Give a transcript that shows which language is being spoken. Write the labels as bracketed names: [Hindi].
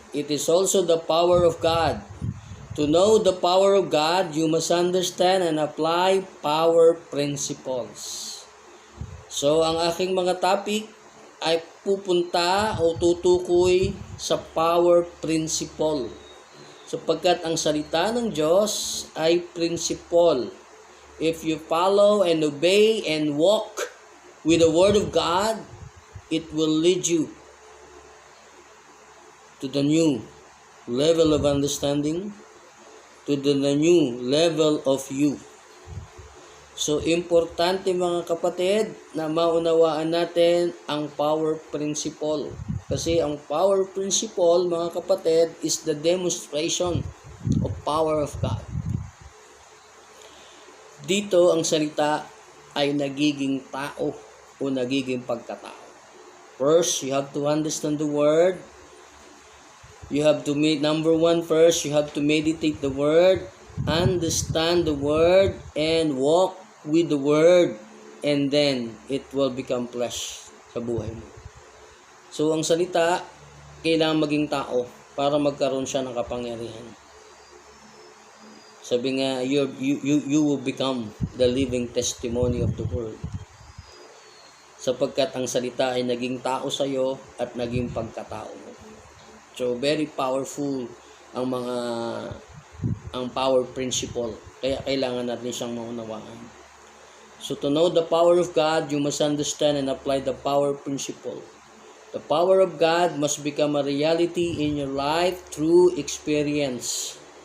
[English] It is also the power of God. To know the power of God, you must understand and apply power principles. [Filipino] So, ang aking mga topic ay pupunta o tutukoy sa power principle. Sapagkat ang salita ng Diyos ay principle. [English] If you follow and obey and walk with the Word of God, it will lead you to the new level of understanding, to the new level of you. [Filipino] So, importante mga kapatid na maunawaan natin ang power principle. Kasi ang [English] power principle [Filipino] mga kapatid [English] is the demonstration of power of God. [Filipino] Dito ang salita ay nagiging tao o nagiging pagkatao. [English] First, you have to understand the word. You have to number one first, you have to meditate the word, understand the word, and walk with the word, and then it will become flesh [Filipino] sa buhay mo. So, ang salita, kailangan maging tao para magkaroon siya ng kapangyarihan. Sabi nga, [English] you will become the living testimony of the word. [Filipino] Sapagkat ang salita ay naging tao sa iyo at naging pagkatao mo. [English] So, very powerful ang power principle. [Filipino] Kaya kailangan natin siyang maunawaan. [English] So, to know the power of God, you must understand and apply the power principle. The power of God must become a reality in your life through experience.